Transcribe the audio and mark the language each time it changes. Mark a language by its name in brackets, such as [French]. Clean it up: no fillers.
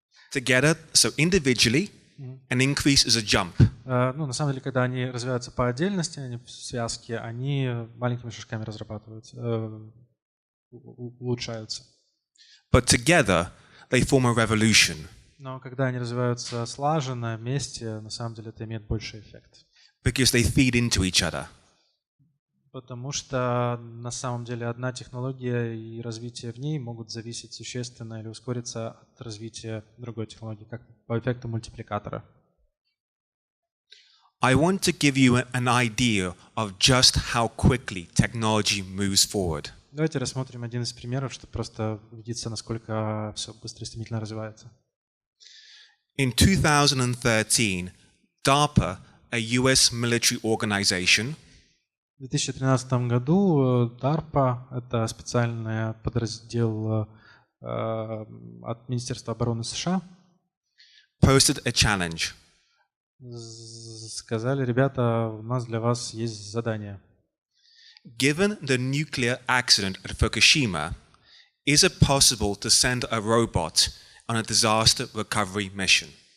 [English] Together, so individually, an increase is a jump. [Russian] Ну, на самом деле, когда они развиваются по отдельности, они в связке, они маленькими шажками разрабатываются, улучшаются. [English] But together, they form a revolution. [Russian] Но когда они развиваются слаженно, вместе, на самом деле это имеет больший эффект. [English] Because they feed into each other. [Russian] Потому что на самом деле одна технология и развитие в ней могут зависеть существенно или ускориться от развития другой технологии, как по эффекту мультипликатора. [English] I want to give you an idea of just how quickly technology moves forward. [Russian] Давайте рассмотрим один из примеров, чтобы просто убедиться, насколько все быстро и стремительно развивается. [English] In 2013, DARPA, a US military organization, [Russian] В 2013 году DARPA, это специальный подраздел от Министерства обороны США, [English] posted a challenge. [Russian] сказали: ребята, у нас для вас есть задание. [English] Given the nuclear accident at Fukushima, is it possible to send a robot on a disaster recovery mission?